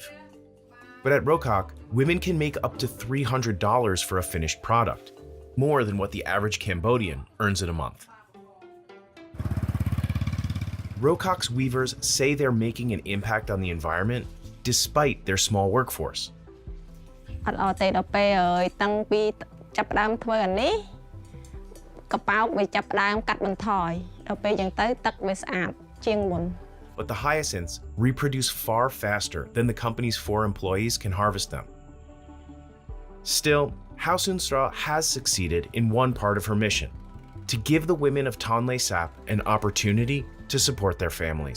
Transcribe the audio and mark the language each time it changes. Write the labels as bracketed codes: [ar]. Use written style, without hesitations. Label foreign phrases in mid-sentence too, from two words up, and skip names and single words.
[en] But at Rokok, women can make up to $300 for a finished product, more than what the average Cambodian earns in a month. Rokok's weavers say they're making an impact on the environment despite their small workforce. [km] អត់អត់ទេដល់ពេលតាំងពីចាប់ផ្ដើមធ្វើអានេះកប៉ោកវាចាប់ផ្ដើមកាត់បន្ថយដល់ពេលយ៉ាងទៅទឹកវាស្អាតជាងមុន [en] But the hyacinths reproduce far faster than the company's 4 employees can harvest them. Still, Hausun Straw has succeeded in one part of her mission, to give the women of Tonle Sap an opportunity to support their families.